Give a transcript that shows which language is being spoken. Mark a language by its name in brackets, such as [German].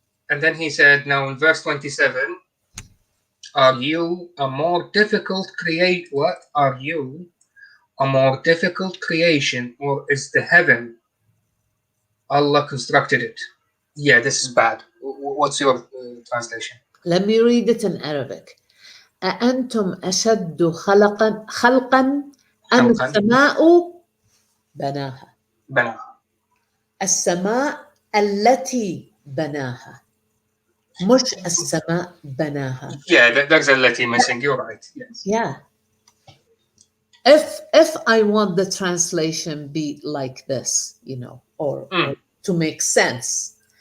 [English] And then he said, now in verse 27, are you a more difficult What are you a more difficult creation, or is the heaven Allah constructed it? Yeah, this is bad. What's your translation? Let me read it in Arabic. [Arabic] أأنتم أشد خلقا أم السماء بناها. السماء التي بناها مش السماء بناها. [English] Yeah, there's a letter missing. You're right. Yes. Yeah. If I want the translation be like this, or to make sense.